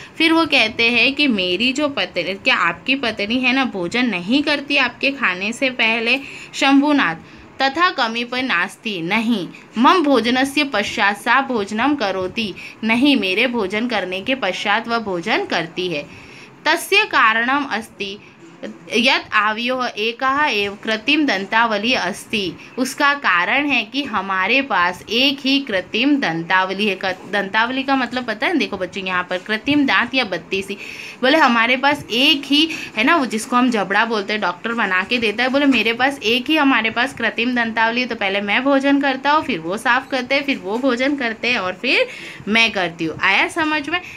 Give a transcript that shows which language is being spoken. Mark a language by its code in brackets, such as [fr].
[hi] फिर वो कहते हैं कि मेरी जो पत्नी, क्या आपकी पत्नी है ना, भोजन नहीं करती आपके खाने से पहले। [sa] शंभुनाथ, तथा कमीपि नास्ति, नहीं। मम भोजनस्य पश्चात सा भोजनम करोति, [hi] नहीं मेरे भोजन करने के पश्चात वह भोजन करती है। [sa] तस्य कारणम अस्ति यत् आवयोः एकः एव कृत्रिम दंतावली अस्ति। [hi] उसका कारण है कि हमारे पास एक ही कृत्रिम दंतावली है। दंतावली का मतलब पता है, देखो बच्चों यहाँ पर कृत्रिम दांत या बत्तीसी, बोले हमारे पास एक ही है ना, वो जिसको हम जबड़ा बोलते हैं, डॉक्टर बना के देता है। बोले मेरे पास एक ही हमारे पास कृत्रिम दंतावली है, तो पहले मैं भोजन करता हूँ, फिर वो साफ करते हैं, फिर वो भोजन करते हैं और फिर मैं करती हूँ। आया समझ में।